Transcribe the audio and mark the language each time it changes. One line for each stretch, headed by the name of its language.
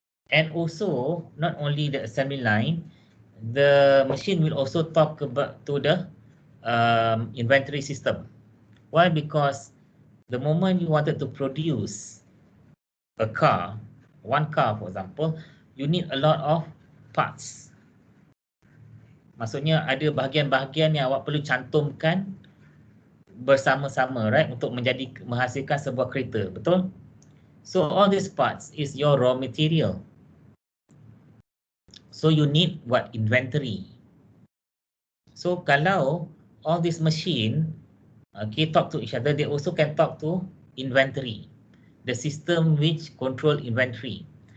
English: And also, not only the assembly line, the machine will also talk about to the inventory system. Why? Because the moment you wanted to produce a car, one car for example, you need a lot of parts.
Malay: Maksudnya ada bahagian-bahagian yang awak perlu cantumkan bersama-sama,
English: right,
Malay: untuk menghasilkan sebuah kereta, betul?
English: So all these parts is your raw material. So you need what? Inventory. So
Malay: kalau
English: all this machine talk to each other, they also can talk to inventory, the system which control inventory.